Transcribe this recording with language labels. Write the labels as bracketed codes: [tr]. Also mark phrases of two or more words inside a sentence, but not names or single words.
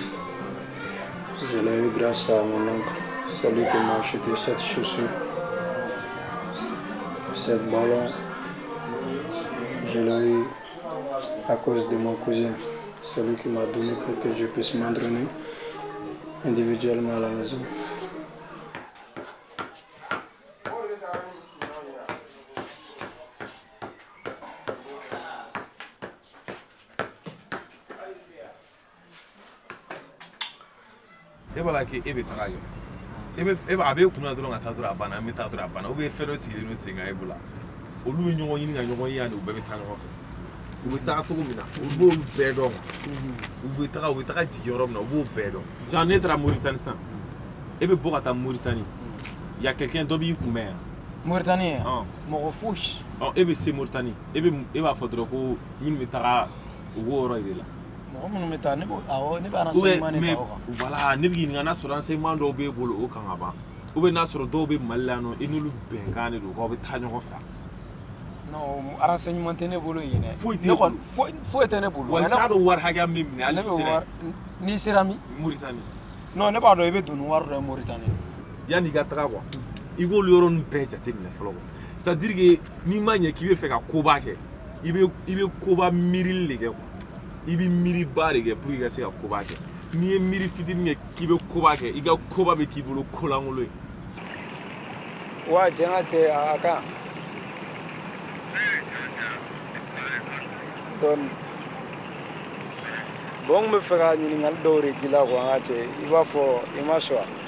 [fr] Je l'ai eu grâce à mon oncle. C'est lui qui m'a acheté cette chaussure. Cette ballon, je l'ai eu à cause de mon cousin. C'est lui qui m'a donné pour que je puisse m'entraîner individuellement à la maison. [bm] e b'a la k'e bɛ taga yɔrɔ a b'e kunna dɔrɔn ka taa dɔrɔn a banna an bɛ taa dɔrɔn a banna [fr] ou bien [bm] fɛn dɔ sigilen don sen kan e bolo olu bɛ ɲɔgɔn ɲini ka ɲɔgɔn ye yan de u bɛɛ bɛ taa ɲɔgɔn fɛ u bɛ taga cogo min na u b'olu bɛɛ dɔn u bɛ taga jigin yɔrɔ min na u b'o bɛɛ dɔn genre ne taara Mauritanie sisan e bɛ bɔ ka taa Mauritanie [fr] y a quelqu'un [bm] dɔ b'i kunbɛn yan Mauritanie yan mɔgɔ fosi e bɛ se Mauritanie e b'a fɔ dɔrɔn ko minnu bɛ taga u b'o yɔrɔ yɛrɛ la mɔgɔ minnu bɛ taa ne bɛ renseignement de ta o kan voilà ne bɛ k'i ɲininka n'a sɔrɔ renseignement dɔw b'e bolo o kan ka ban [fr] ou bien [bm] n'a sɔrɔ dɔw bɛ Mali la yan nɔ i n'olu bɛnkan de don k'aw bɛ taa ɲɔgɔn fɛ [fr] non renseignement [bm] tɛ ne bolo yen dɛ foyi tɛ ne bolo wa i t'a dɔn wari hakɛya min minɛ hali n'i sera min Mauritanie non ne b'a dɔn i bɛ don ni wari dɔ ye Mauritanie yanni i ka taga quoi i k'olu yɔrɔnin bɛɛ jateminɛ fɔlɔ quoi [fr] c'est à dire que [bm] n'i ma ɲɛ k'i bɛ fɛ ka koba kɛ i bɛ koba miirili de kɛ quoi i bɛ miiriba de kɛ [fr] pour que [bm] i ka se ka koba kɛ n'i ye miiri fitinin kɛ k'i bɛ koba kɛ i ka koba bɛ k'i bolo kolankolon ye. wa cɛ n ka cɛ a kan dɔɔni bon n bɛ fɛ ka ɲininkali dɔw de k'i la quoi n ka cɛ i b'a fɔ i ma sɔn